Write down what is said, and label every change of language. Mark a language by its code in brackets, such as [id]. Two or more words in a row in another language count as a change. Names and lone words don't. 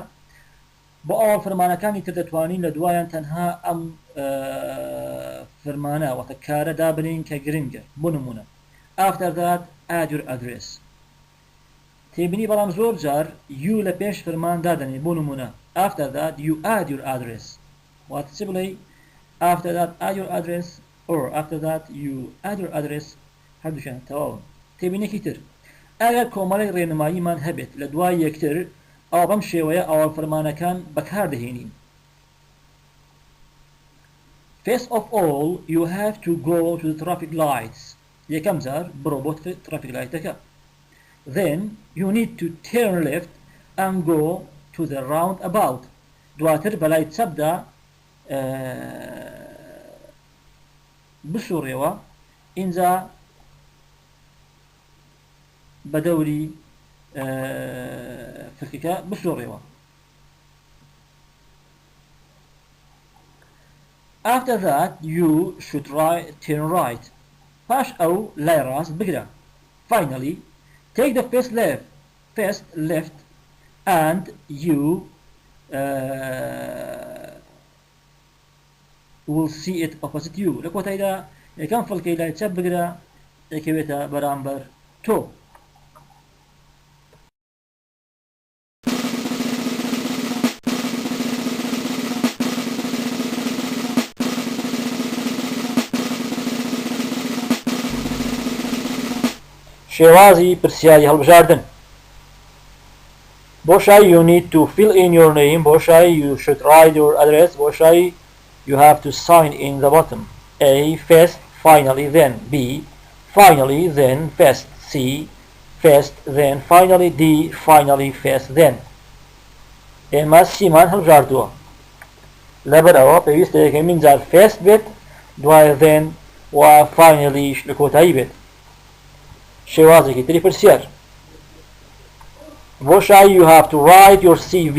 [ckb] بۆ ئەوە فەرمانەکانی تر دەتوانین لە دوایان تەنها ئەم فەرمانە واتە کارە دابنین کە گرنگە. بۆ نمونە [en] after that add your address. [ckb] تێبینی بەڵام زۆر جار you لە پێش فەرمان دادەنێ. بۆ نمونە [en] after that you add your address [ckb] واتە چ بڵێ [en] after that add your address or after that you add your address [ckb] هەردووشیان تەواون. تێبینێکی تر ئەگەر کۆمەڵی ڕێنماییمان هەبێت لە دوای یەکتر ئەوە بەم شێوەیە ئاوەڵفەرمانەکان بەکاردەهێنین. [en] First of all you have to go to the traffic lights. [ckb] یەکەم جار بڕۆ بۆ traffic lightەکە. [en] Then you need to turn left and go to the roundabout. [ckb] دواتر بەلای چەپدا بسوڕێەوە اینجا بە دەوری فرقەکە بسوڕێەوە. [en] After that you should turn right. [ckb] پاش ئەو لای ڕاست بگرە. [en] Finally take the first left and you will see it opposite you. [ckb] لە کۆتاییدا یەکەم فڵکەی لای چەپ بگرە دەکەوێتە بەرامبەر تۆ. شێوازی پرسیاری هەڵبژاردن. بۆ شایی [en] you need to fill in your name. [ckb] بۆ شایی [en] you should write your address. [ckb] بۆ شایی [en] you have to sign in the bottom. A. First, finally, then. B. Finally, then, first. C. First, then, finally. D. Finally, first, then. [ckb] ئێمە سیمان هەڵبژاردووە لەبەر ئەوە پێویستە یەکەمین جار first بێت دوایە then و finally لە کۆتایی بێت. شێوازێکی تری پرسیار. بۆ شایی [en] you have to write your CV.